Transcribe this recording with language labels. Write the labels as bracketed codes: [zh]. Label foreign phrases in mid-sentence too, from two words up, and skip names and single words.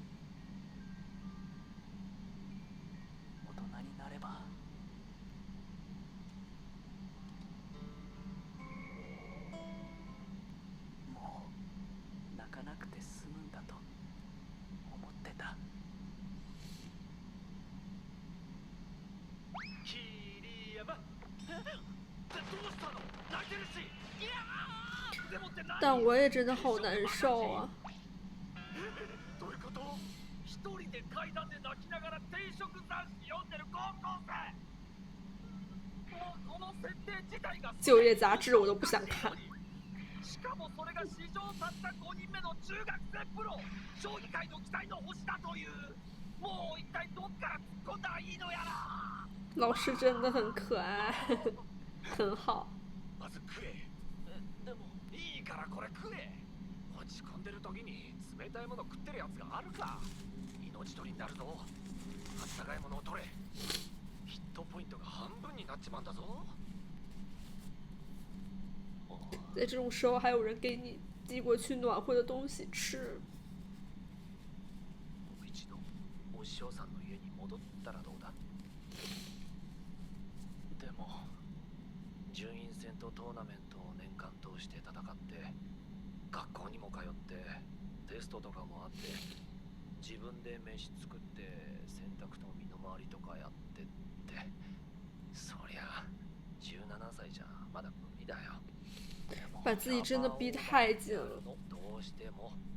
[ja] 大人になればもう泣かなくて済むんだと思ってた。桐山どうしたの？泣いてるし。いやーでもって何？ [zh] 但我也真的好难受啊！ [ja] どういうこと？一人で階段で泣きながら定食雑誌読んでる高校生。もうこの設定自体が [zh] 就业杂志我都不想看。 [ja] しかもそれが史上たった5人目の中学生プロ、将棋界の期待の星だという。もう一体どっから突っ込んだらいいのやら。 [zh] 老师真的很可爱，很好。 [ja] まず食え。でもいいからこれ食え。落ち込んでる時に冷たいもの食ってるやつがあるか。命取りになるぞ。あったかいものを取れ。ヒットポイントが半分になっちまうんだぞ。 [zh] 在这种时候还有人给你寄过去暖和的东西吃。 [ja] もう一度お師匠さんの家に戻ったらどうだ。でも順位戦とトーナメントを年間通して戦って学校にも通ってテストとかもあって自分で飯作って洗濯と身の回りとかやってって、そりゃ17歳じゃまだ無理だよ。 [zh] 把自己真的逼太紧了。 [ja] どうしても